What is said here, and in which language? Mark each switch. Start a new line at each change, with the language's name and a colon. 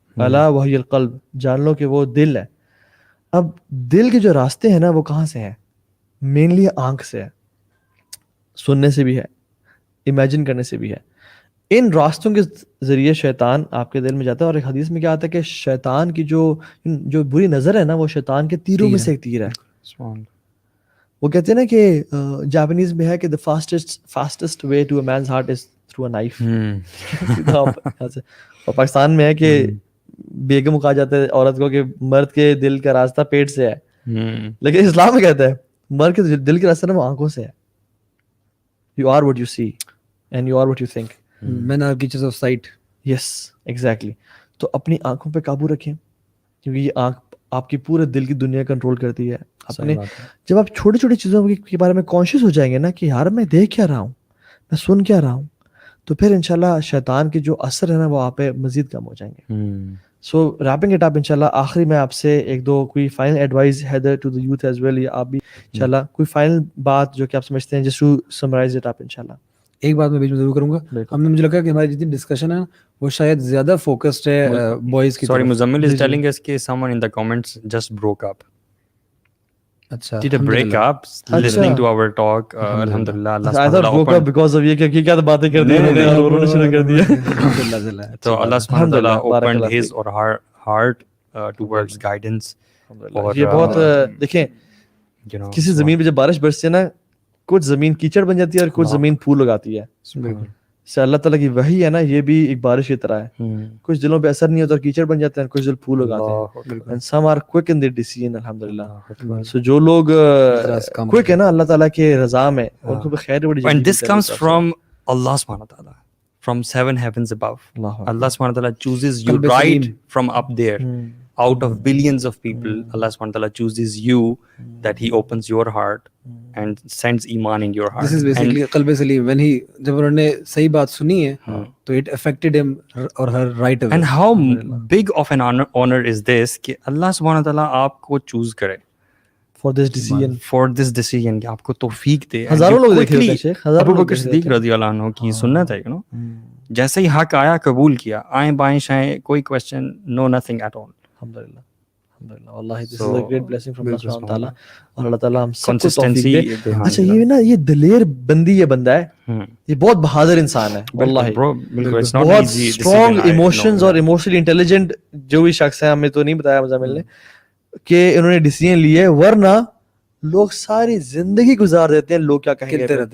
Urdu: الا وہی القلب, جان لو کہ وہ دل ہے. اب دل کے جو راستے ہیں نا وہ کہاں سے ہیں؟ مینلی آنکھ سے ہے, سننے سے بھی ہے, امیجن کرنے سے بھی ہے. ان راستوں کے ذریعے شیطان آپ کے دل میں جاتا ہے. اور ایک حدیث میں کیا آتا ہے کہ شیطان کی جو بری نظر ہے نا وہ شیطان کے تیروں میں سے ایک تیر ہے. وہ کہتے ہیں نا کہ جاپنیز میں ہے کہ
English: the fastest way to a man's heart is through a knife.
Urdu: اور پاکستان میں ہے کہ بیگم کو کہا جاتا ہے عورت کو کہ مرد کے دل کا راستہ پیٹ سے ہے, لیکن اسلام میں کہتا ہے مرد کے دل کا راستہ نا وہ آنکھوں سے ہے.
English: You are what you see and you are what you think. Men are creatures of sight. Yes, exactly.
Urdu: تو اپنی آنکھوں پہ قابو رکھیں, کیونکہ یہ آنکھ آپ کی پورے دل کی دنیا کنٹرول کرتی ہے. اپنے جب آپ چھوٹی چھوٹی چیزوں کے بارے میں کانشیس ہو جائیں گے نا کہ یار میں دیکھ کیا رہا ہوں, میں سن کیا رہا ہوں, تو پھر انشاءاللہ شیطان کے جو اثر ہے نا وہ آپ پہ مزید کم ہو جائیں گے.
English: so wrapping it up
Urdu: انشاءاللہ, آخری میں آپ سے ایک دو کوئی
English: final advice either to the youth as well,
Urdu: یا آپ بھی انشاءاللہ کوئی فائنل بات جو کہ آپ سمجھتے ہیں
English: just to summarize it up
Urdu: انشاءاللہ. ایک بات میں بیچ میں ضرور کروں گا, ہم نے مجھے لگا کہ ہماری جتنی ڈسکشن ہے وہ شاید زیادہ فوکسڈ ہے بوائز کی.
English: Sorry, Muzammil is telling us کہ someone in the comments just broke up.
Urdu: اچھا,
English: did a break up listening to our talk. alhamdulillah, Allah I thought broke up because of
Urdu: یہ کہ کیا باتیں کر دی اور رونا شروع کر دیا.
English: تو اللہ سبحانہ تعالیٰ opened his or her heart towards guidance.
Urdu: اور یہ بہت دیکھیں کسی زمین پہ جب بارش برستی ہے نا, کچھ زمین کیچڑ بن جاتی ہے اور کچھ زمین پھول اگاتی ہے. سے اللہ تعالیٰ کی وحی ہے نا, یہ بھی ایک بارش کی طرح ہے, کچھ دلوں پہ اثر نہیں ہوتا اور کیچڑ بن جاتے ہیں, کچھ دل پھول اگاتے ہیں.
English: and some are quick in their decision الحمدللہ.
Urdu: so جو لوگ quick ہے نا اللہ تعالیٰ کے رضا میں, ان کو بھی خیر بڑی.
English: and this comes from Allah subhanahu wa ta'ala, from 7 heavens above. Allah subhanahu wa ta'ala chooses you right from up there. Out of billions of people, Allah subhanahu wa ta'ala chooses you, that he opens your heart and sends iman in your heart. This is basically qalb salim. When he,
Urdu: jab unhone sahi baat suni hai,
English: to it affected him or her right away. And how big of an honor is this کہ Allah subhanahu wa ta'ala آپ کو choose کرے for this decision,
Urdu: کہ آپ کو توفیق دے. ہزاروں لوگ دیکھے ہوتے ہیں شیخ, ابو بکر صدیق رضی اللہ عنہ کی سنت ہے, جیسے ہی حق آیا قبول کیا, آئیں بائیں شائیں کوئی question,
English: no nothing at all.
Urdu: الحمدللہ الحمدللہ.
English: واللہ this is a great blessing from Allah subhanahu wa ta'ala,
Urdu: اور اللہ تعالیٰ ہم سب کو توفیق دے. اچھا یہ نا یہ دلیر بندی یہ بندہ ہے, یہ بہت بہادر انسان ہے واللہ, بہت اسٹرانگ ایموشنز اور ایموشنلی انٹیلیجنٹ جو بھی شخص ہیں. ہمیں تو نہیں بتایا مزمل نے کہ انہوں نے ڈیسیژن لیے, ورنہ لوگ ساری زندگی گزار دیتے ہیں لوگ کیا کہیں گے.